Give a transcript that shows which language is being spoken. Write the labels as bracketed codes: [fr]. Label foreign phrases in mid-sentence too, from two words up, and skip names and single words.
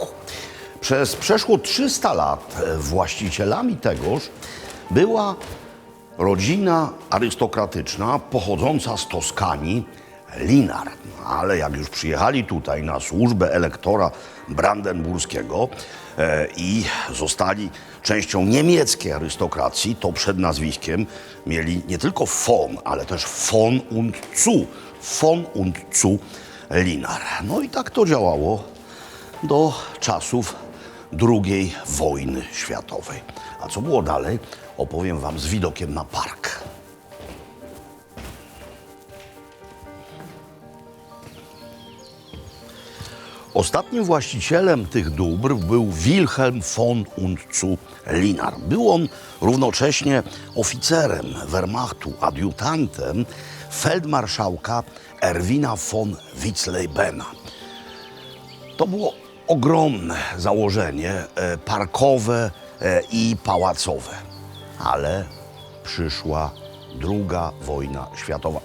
[pl] Przez przeszło 300 lat właścicielami tegoż była rodzina arystokratyczna pochodząca z Toskanii, Linar. Ale jak już przyjechali tutaj na służbę elektora brandenburskiego i zostali częścią niemieckiej arystokracji, to przed nazwiskiem mieli nie tylko von, ale też [de] von und zu. [pl] Von und zu Linar. No i tak to działało do czasów II wojny światowej. A co było dalej, opowiem Wam z widokiem na park. Ostatnim właścicielem tych dóbr był Wilhelm von und zu Linar. Był on równocześnie oficerem Wehrmachtu, adiutantem feldmarszałka Erwina von Witzleybena. To było ogromne założenie parkowe i pałacowe, ale przyszła II wojna światowa.